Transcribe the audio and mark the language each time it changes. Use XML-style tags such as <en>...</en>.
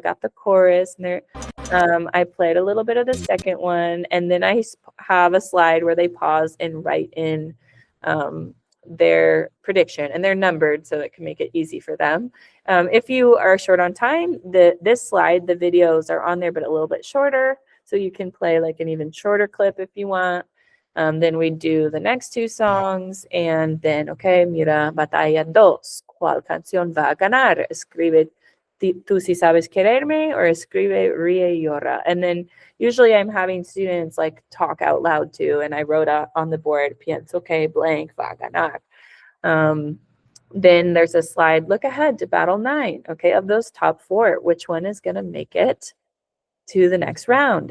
<en>I got the chorus, and I played a little bit of the second one, and then I have a slide where they pause and write in their prediction, and they're numbered so it can make it easy for them. If you are short on time, this slide, the videos are on there, but a little bit shorter. So you can play like an even shorter clip if you want. Then we do the next 2 songs, and then, okay,</en> <es>mira, Batalla 2, ¿cuál canción va a ganar? Escribe tú si sabes quererme, or escribe ríe y llora.</es> <en>And then usually I'm having students like talk out loud too, and I wrote on the board,</en> <es>pienso que blank va a ganar.</es> <en>Then there's a slide, look ahead to battle 9. Okay, of those top 4, which one is going to make it to the next round?</en>